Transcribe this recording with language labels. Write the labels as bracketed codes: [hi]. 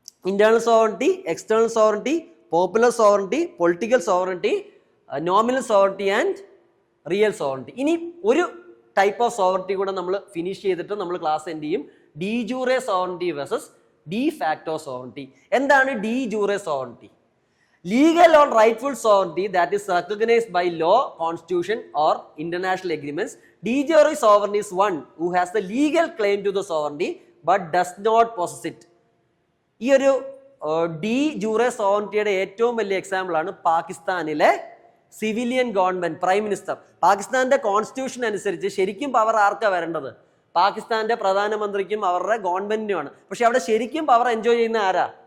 [en] Internal sovereignty, external sovereignty, popular sovereignty, political sovereignty, nominal sovereignty and real sovereignty. [ml] ഇനി ഒരു type of sovereignty കൂടെ നമ്മൾ finish ചെയ്തിട്ട് നമ്മൾ ക്ലാസ് എൻഡ് ചെയ്യും. [en] De jure sovereignty versus de facto sovereignty. [ml] എന്താണ് D ജൂറെ sovereignty? [en] Legal or rightful sovereignty that is recognized by law, constitution or international agreements. De jure sovereign is one who has the legal claim to the sovereignty but does not possess it. [ml] ഈ ഒരു D ജൂറെ സോവറിറ്റിയുടെ ഏറ്റവും വലിയ example ആണ് പാകിസ്ഥാനിലെ civilian government, prime minister. പാകിസ്ഥാന്റെ constitution അനുസരിച്ച് ശരിക്കും power ആർക്കാ വരേണ്ടത്? പാകിസ്ഥാന്റെ പ്രധാനമന്ത്രിക്കും അവരുടെ ഗവൺമെന്റിനുമാണ്. പക്ഷെ അവിടെ ശരിക്കും പവർ എൻജോയ് ചെയ്യുന്ന ആരാ?